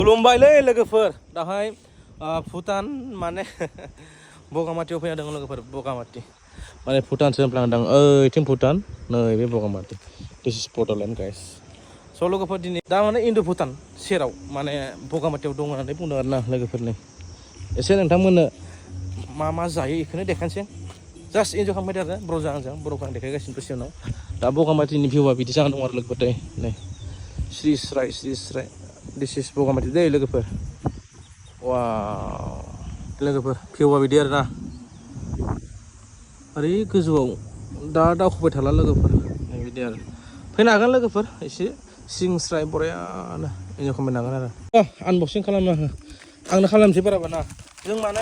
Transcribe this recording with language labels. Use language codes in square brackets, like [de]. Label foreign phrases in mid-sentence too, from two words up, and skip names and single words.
[brx] खुलुमबायलै लोगोफोर दाहाय भुटान माने बगामाटियाव फैना दङ लोगोफोर बगामाटि माने भुटानसो होनफ्लांदों ओइथिं भुटान नैबे बगामाटि [en] this is Bodoland guys so' [brx] लोगोफोर दिनै दा माने इन्दो भुटान सेराव माने बगामाटियाव दङ होननानै बुंदों आरोना लोगोफोरनि एसे नोंथांमोननो मा जायो बेखौनो देखायनोसै [en] just enjoy [brx] खालामबाय आरो ब्र'जों आंजों बर'खौ आं देखायगासिनो दसे उनाव दा बगामाटिनि भिउआ बिदि जाना दं आरो लोगोफोर नै स्रि स्राय [en] this is Bagamati [brx] दै लोगोफोर वाव लोगोफोर भिउआ बिदि आरोना ओरै गोजौआव दा दावखोबाय थाला लोगोफोर बिदि आरो फैनो हागोन लोगोफोर एसे सिं स्राय बरियानो इन्जय खालामनो हागोन आरो आनबक्सिं खालामना हो आंनो खालामनोसै बाराबा ना जों माने